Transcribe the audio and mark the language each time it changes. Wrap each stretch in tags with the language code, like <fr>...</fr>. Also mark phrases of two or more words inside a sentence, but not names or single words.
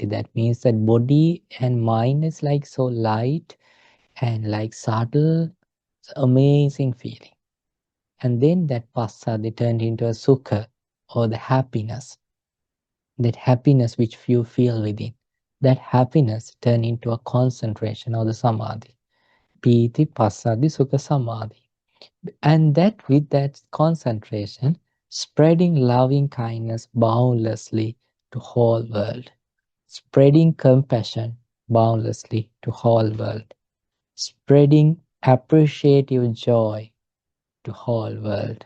<en>That means that body and mind is like so light and like subtle, amazing feeling. And then that passaddhi turned into a sukha, or the happiness. That happiness which you feel within. That happiness turned into a concentration, or the samadhi.</en> <pi>Piti, passaddhi, sukha, samadhi.</pi> <en>And that with that concentration, spreading loving kindness boundlessly to whole world. Spreading compassion boundlessly to whole world. Spreading appreciative joy to whole world.</en>